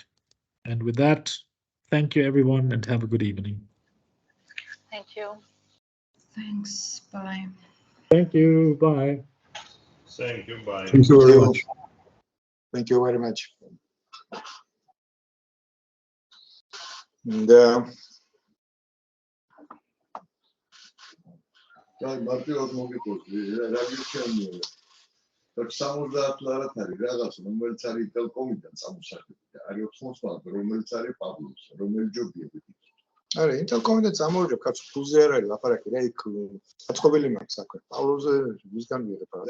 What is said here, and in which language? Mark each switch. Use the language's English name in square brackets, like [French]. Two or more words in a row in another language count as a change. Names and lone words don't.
[English] And with that, thank you, everyone, and have a good evening. Thank you. Thanks. Bye. Thank you. Bye. Thank you. Bye. Thank you very much. Thank you very much. And [Georgian] მარტივად მოგიყვები რა გიჩვენია და 70-ლარად არის რაღაც რომელიც არის ინტელკომიდან წამოსახები არის 80-ლარად რომელიც არის პაბლოს რომელიც ჯობია არა ინტელკომიდან წამოვიდა კაც ფულზე არ არის ლაპარაკი რა იქ აწყობილი მაქვს საქმე პავლოზე ვისგან ვიღებ რა